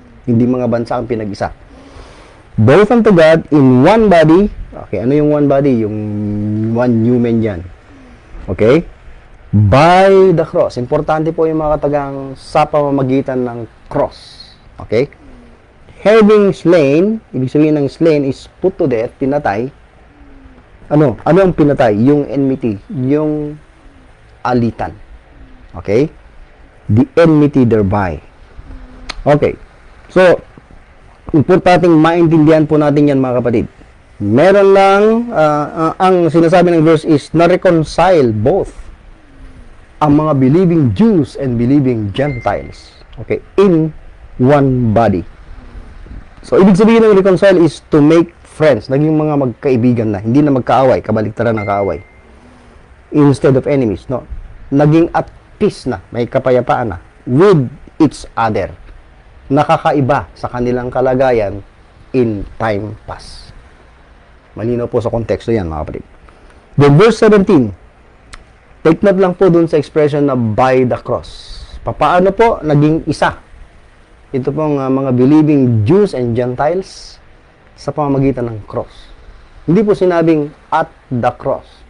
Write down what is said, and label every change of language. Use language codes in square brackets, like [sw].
[tl] Hindi mga bansa ang pinag-isa. [en] Both unto God in one body. Okay, [tl] ano yung one body? [en] Yung one human yan. Okay? By the cross. [tl] Importante po yung mga katagang sa pamamagitan ng cross. [en] Okay? Having slain, [tl] ibig sabihin ng [en] slain is put to death, pinatay. [tl] Ano ang pinatay? Yung enmity, yung alitan. Okay? [en] The enmity thereby. [tl] Okay. So, importanteng maintindihan po natin yan, mga kapatid. Meron lang, ang sinasabi ng verse is, na-reconcile both ang mga [en] believing Jews and believing Gentiles. Okay, in one body. So, [tl] ibig sabihin ng [en] reconcile is to make friends. [tl] Naging mga magkaibigan na. Hindi na magkaaway, kabaliktaran ng kaaway. [en] Instead of enemies, [tl] no? Naging at peace na, may kapayapaan na [en] with each other. [tl] Nakakaiba sa kanilang kalagayan [en] in time past. [tl] Malinaw po sa konteksto yan, mga kapatid. Then verse 17, take note lang po dun sa expression na by the cross. Paano po naging isa? Ito pong mga believing Jews and Gentiles sa pamamagitan ng cross. Hindi po sinabing [en] at the cross.